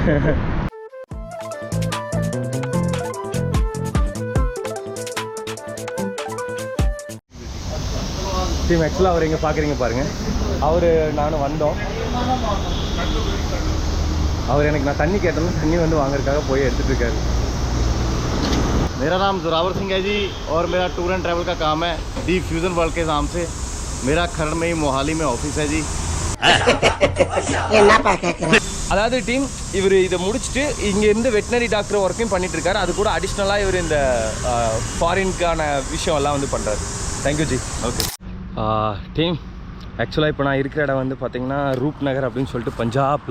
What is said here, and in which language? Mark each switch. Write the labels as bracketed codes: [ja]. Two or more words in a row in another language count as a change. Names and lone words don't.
[ta] டீம் ஆக்சுவலாக அவர் எங்கே பார்க்குறீங்க பாருங்கள், அவர் நானும் வந்தோம். அவர் எனக்கு நான் தண்ணி கேட்டோம்னா தண்ணி வந்து வாங்குறதுக்காக போய் எடுத்துகிட்டு இருக்காரு. [hi] मेरा नाम जोरावर सिंह है जी और मेरा [en] tour and travel [hi] का काम है दी फ्यूज़न वर्ल्ड के नाम से. मेरा खरड़ में ही मोहाली में ऑफिस है जी. [ta] அதாவது டீம் இவர் இதை முடிச்சுட்டு இங்கேருந்து [en] veterinary doctor [ta] ஒர்க்கையும் பண்ணிகிட்ருக்காரு. அது கூட அடிஷ்னலாக இவர் இந்த ஃபாரினுக்கான விஷயம் எல்லாம் வந்து பண்ணுறாரு. [en] thank you ji. [ta] ஓகே டீம், ஆக்சுவலாக இப்போ நான் இருக்கிற இடம் வந்து பார்த்திங்கன்னா ரூப் நகர் அப்படின்னு சொல்லிட்டு பஞ்சாபில்.